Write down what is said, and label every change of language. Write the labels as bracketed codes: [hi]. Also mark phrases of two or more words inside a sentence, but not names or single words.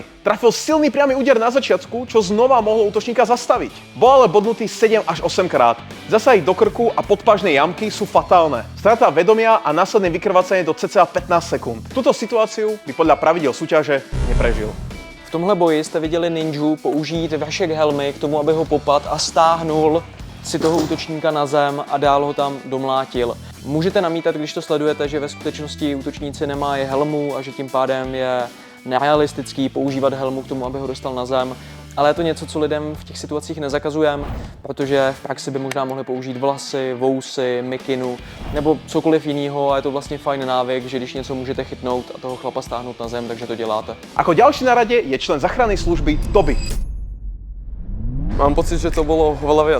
[sk] Trafil silný priamy úder na začiatku, čo znova mohlo útočníka zastaviť. Bol ale bodnutý 7 až 8 krát. Zasahy do krku a podpažnej jamky sú fatálne. Strata vedomia a následné vykrvácanie do cca 15 sekúnd. Túto situáciu by podľa pravidel súťaže neprežil. [cs] V tomhle boji jste viděli Ninju použít vršek helmy k tomu, aby ho popad a stáhnul si toho útočníka na zem a dál ho tam domlátil. Můžete namítat, když to sledujete, že ve skutečnosti útočníci nemají helmu a že tím pádem je nerealistický používat helmu k tomu, aby ho dostal na zem. Ale je to něco, co lidem v těch situacích nezakazujeme, protože v praxi by možná mohli použít vlasy, vousy, mikinu nebo cokoliv jiného a je to vlastně fajn návyk, že když něco můžete chytnout a toho chlapa stáhnout na zem, takže to děláte. [sk] Ako ďalší na rade je člen záchrannej služby Toby. Mám pocit, že to bolo veľa viac.